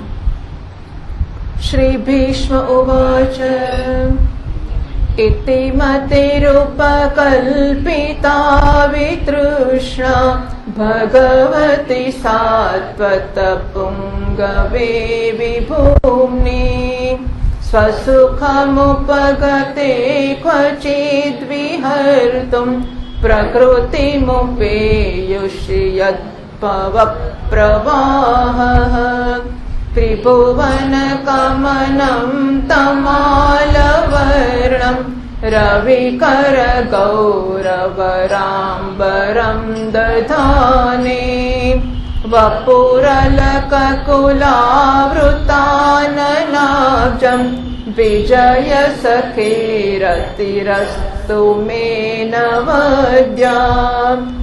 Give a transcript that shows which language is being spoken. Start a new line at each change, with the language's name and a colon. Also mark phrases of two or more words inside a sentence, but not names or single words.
Sanskrit: શ્રી ભીષ્મ ઉવાચ ઇતિ મતિરૂપકલ્પિતા વિતૃષ્ણા ભગવતી સાત્વત પુંગવે વિભૂમ્ની સ્વસુખમુપગતે ક્વચિદ વિહર્તુમ પ્રકૃતિમુપેયુષ્યત્ પવપ્રવાહઃ. त्रिभुवनकमनं तमालवर्णं रविकरगौरवराम्बरं दधाने वपुरलककुलावृताननाब्जं विजयसखीरतिरस्तु मे नवद्याम्